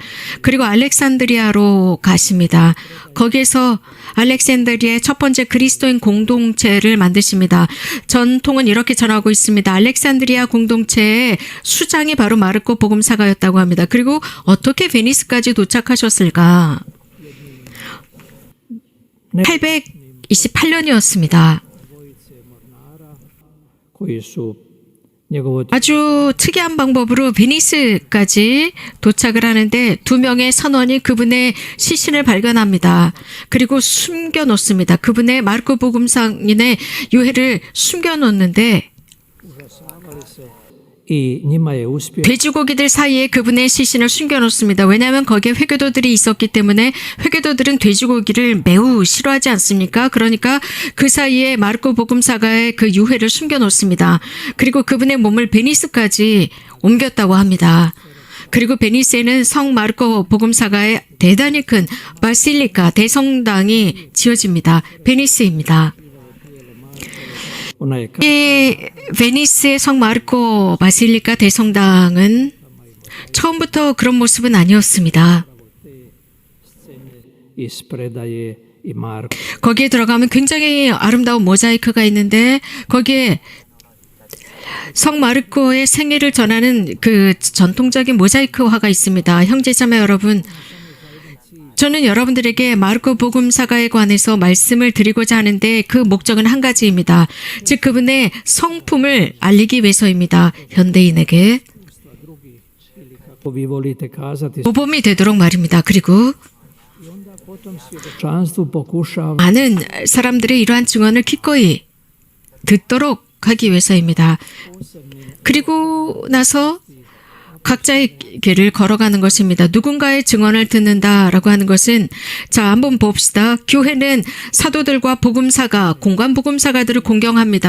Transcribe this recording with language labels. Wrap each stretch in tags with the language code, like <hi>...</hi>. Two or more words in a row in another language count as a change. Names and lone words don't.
<ko>그리고 알렉산드리아로 가십니다. 거기에서 알렉산드리아의 첫 번째 그리스도인 공동체를 만드십니다. 전통은 이렇게 전하고 있습니다. 알렉산드리아 공동체의 수장이 바로 마르코 복음사가였다고 합니다. 그리고 어떻게 베니스까지 도착하셨을까? 828년이었습니다.</ko> <hr>koji su njegovo</hr> <ko>아주 특이한 방법으로 베니스까지 도착을 하는데 두 명의 선원이 그분의 시신을 발견합니다. 그리고 숨겨놓습니다. 그분의 마르코복음상인의 유해를 숨겨놓는데</ko> <hr>i njima je uspio</hr> <ko>돼지고기들 사이에 그분의 시신을 숨겨놓습니다. 왜냐하면 거기에 회교도들이 있었기 때문에 회교도들은 돼지고기를 매우 싫어하지 않습니까? 그러니까 그 사이에 마르코 복음사가의 그 유해를 숨겨놓습니다. 그리고 그분의 몸을 베니스까지 옮겼다고 합니다. 그리고 베니스에는 성 마르코 복음사가의 대단히 큰 바실리카 대성당이 지어집니다. 베니스입니다.</ko> <hr>ona je</hr> <ko>이 베니스의 성 마르코 바실리카 대성당은 처음부터 그런 모습은 아니었습니다.</ko> <hr>iz predaje i Marko</hr> <ko>거기에 들어가면 굉장히 아름다운 모자이크가 있는데 거기에 성 마르코의 생애를 전하는 그 전통적인 모자이크화가 있습니다. 형제자매 여러분, 저는 여러분들에게 마르코 복음사가에 관해서 말씀을 드리고자 하는데 그 목적은 한 가지입니다. 즉 그분의 성품을 알리기 위해서입니다. 현대인에게</ko> <hr>kako vi volite kazati</hr> <ko>모범이 되도록 말입니다. 그리고</ko> <hr>potom svjedočanstvu pokušava</hr> <ko>많은 사람들의 이러한 증언을 기꺼이 듣도록 하기 위해서입니다. 그리고 나서 각자의 길을 걸어가는 것입니다. 누군가의 증언을 듣는다라고 하는 것은 자 한번 봅시다. 교회는 사도들과 복음사가 공관 복음사가들을 공경합니다.</ko>